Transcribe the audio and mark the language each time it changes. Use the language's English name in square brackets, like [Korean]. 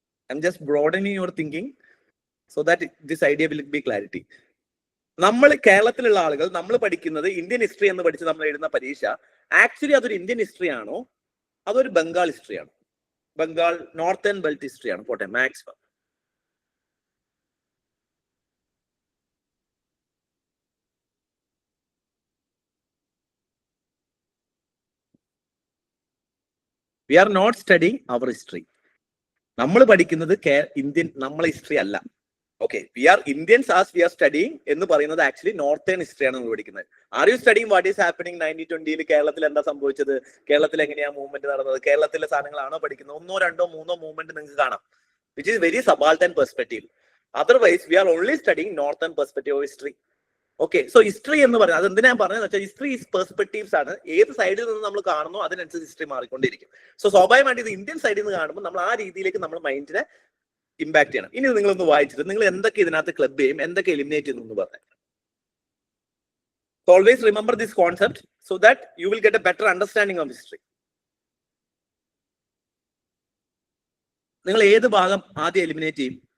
[English] I'm just broadening your thinking so that this idea will be clarity. [Malayalam] നമ്മൾ കേരളത്തിലുള്ള ആളുകൾ നമ്മൾ പഠിക്കുന്നത് ഇന്ത്യൻ ഹിസ്റ്ററി എന്ന് പഠിച്ച് നമ്മൾ എഴുതുന്ന പരീക്ഷ ആക്ച്വലി അതൊരു ഇന്ത്യൻ ഹിസ്റ്ററി ആണോ അതൊരു ബംഗാൾ ഹിസ്റ്ററി ആണോ? ബംഗാൾ നോർത്തേൺ ബെൽറ്റ് ഹിസ്റ്ററി ആണ്. പോട്ടെ, max. [English] We are not studying our history. [Malayalam] നമ്മൾ പഠിക്കുന്നത് ഇന്ത്യൻ നമ്മളെ ഹിസ്റ്ററി അല്ല. Okay, [English] we are Indians as we are studying [Malayalam] എന്ന് പറയുന്നത് ആക്ച്വലി നോർത്തേൺ ഹിസ്റ്ററിയാണ് നമ്മൾ പഠിക്കുന്നത്. [English] are you studying what is happening [Malayalam] 1920 കേരളത്തിൽ എന്താ സംഭവിച്ചത്, കേരളത്തിൽ എങ്ങനെയാ മൂവ്മെന്റ് നടന്നത്, കേരളത്തിലെ സാധനങ്ങളാണോ പഠിക്കുന്നത്? 1, 2, 3 മൂവ്മെന്റ് നിങ്ങൾക്ക് കാണാം, [English] Which is very subaltern perspective. Otherwise we are only studying northern perspective of history. [Malayalam] Okay, so history എന്ന് പറയുന്നത് അതെന്തിനാ ഞാൻ പറഞ്ഞതെന്ന് വെച്ചാൽ ഹിസ്റ്ററി ഈസ് പെർസ്പെക്റ്റീവ്സ് ആണ്. ഏത് സൈഡിൽ നിന്ന് നമ്മൾ കാണുന്നോ അതിനനുസരിച്ച് ഹിസ്റ്ററി മാറിക്കൊണ്ടിരിക്കും. സോ സ്വാഭാവികമായിട്ട് ഇത് ഇന്ത്യൻ സൈഡിൽ നിന്ന് കാണുമ്പോൾ നമ്മൾ ആ രീതിയിലേക്ക് നമ്മൾ മൈൻഡിനെ ഇമ്പാക്ട് ചെയ്യണം. ഇനി നിങ്ങളൊന്ന് വായിച്ചിട്ട് നിങ്ങൾ എന്തൊക്കെ ഇതിനകത്ത് ക്ലബ് ചെയ്യും, എന്തൊക്കെ എലിമിനേറ്റ് ചെയ്യുന്നു എന്ന് പറഞ്ഞു. [English] So always remember this concept so that you will get a better understanding of history. [Malayalam] നിങ്ങൾ ഏത് ഭാഗം ആദ്യം എലിമിനേറ്റ് ചെയ്യും?